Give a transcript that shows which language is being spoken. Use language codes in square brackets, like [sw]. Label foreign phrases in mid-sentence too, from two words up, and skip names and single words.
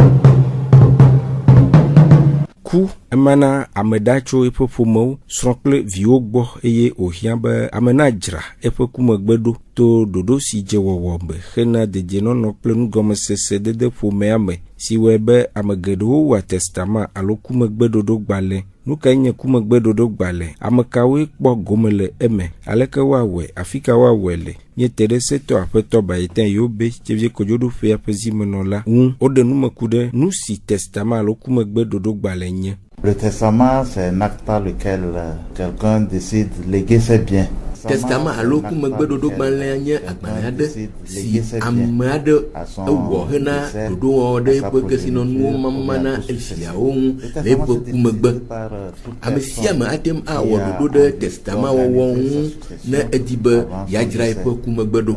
[ee] Ku emana ameda tso eƒe ƒomewo srɔ̃ kple viwo gbɔ eye wòhiã be amena dzra eƒe kumegbe ɖo to dodo si dze wɔwɔ me hena dedienɔnɔ kple nugɔmesese dede ƒomea me si wɔe be ame geɖewo wɔ testament alo kumegbeɖoɖo gbalẽ. Nu kae nye kumegbeɖoɖo gbalẽ? Ame kawoe kpɔ gome le eme? Aleke woawɔe? Afi ka woawɔe le? Míete ɖe setɔ aƒetɔ Bayetin Yobe Tseviɛ kodzoɖoƒea ƒe zimenɔla ŋu woɖe numeku ɖe nu si testament alo kumegbeɖoɖo gbalẽ nye. [fr] Le testament, c'est un acte par lequel quelqu'un décide léguer ses biens. [ee] Testament alo kumegbeɖoɖo gbalẽ nye agbalẽ aɖe si ame aɖe ewɔ hena ɖoɖowɔwɔ ɖe eƒe kesinɔnuwo mama na efiawo ŋu le eƒe kumegbe. Ame sia ame ate ŋu awɔ ɖoɖo ɖe testament wɔwɔ ŋu ne edi be yeadzra eƒe kumegbe ɖo.